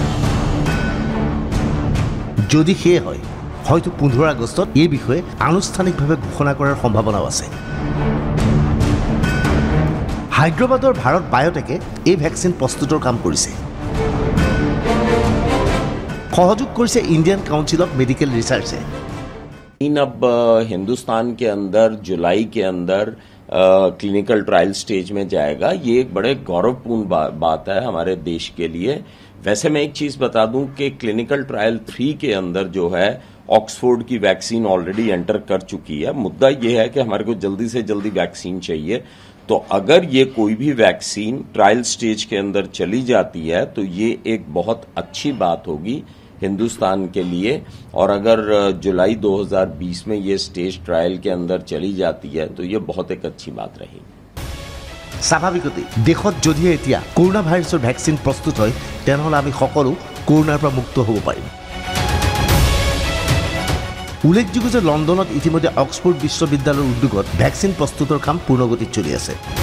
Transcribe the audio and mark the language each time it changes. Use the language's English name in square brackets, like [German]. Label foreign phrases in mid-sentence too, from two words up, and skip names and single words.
[Assamese] যদি সেয়ে হয়, হয়তো 15 আগষ্টত এই বিষয়ে আনুষ্ঠানিকভাৱে ঘোষণা কৰাৰ সম্ভাৱনাও আছে। হায়দৰাবাদৰ ভাৰত বায়'টেকে এই ভেকচিন প্ৰস্তুতৰ কাম কৰিছে। সহযোগ কৰিছে ইণ্ডিয়ান কাউন্সিল অফ মেডিকেল ৰিচাर्चে। [Hindi] अब हिंदुस्तान के अंदर जुलाई के अंदर [English] clinical trial stage [Hindi] में जाएगा। ये एक बड़े गौरवपूर्ण बात है हमारे देश के लिए। वैसे मैं एक चीज बता दूं कि [English] clinical trial [Hindi] 3 के अंदर जो है ऑक्सफोर्ड की वैक्सीन [English] already enter [Hindi] कर चुकी है। मुद्दा ये है कि हमारे को जल्दी से जल्दी वैक्सीन चाहिए। तो अगर ये कोई भी [English] vaccine trial stage [Hindi] के अंदर चली जाती है तो ये एक बहुत अच्छी बात होगी हिंदुस्तान के लिए। और अगर जुलाई 2020 में ये [English] stage trial [Hindi] के अंदर चली जाती है तो ये बहुत एक अच्छी बात रहेगी। [Assamese] স্বাভাৱিকতে দেশত যদিহে এতিয়া কৰোনা ভাইৰাছৰ ভেকচিন প্ৰস্তুত হয় তেনেহ'লে আমি সকলো কৰোনাৰ পৰা মুক্ত হ'ব পাৰিম। উল্লেখযোগ্য যে লণ্ডনত ইতিমধ্যে অক্সফোৰ্ড বিশ্ববিদ্যালয়ৰ উদ্যোগত ভেকচিন প্ৰস্তুতৰ কাম পূৰ্ণগতিত চলি আছে।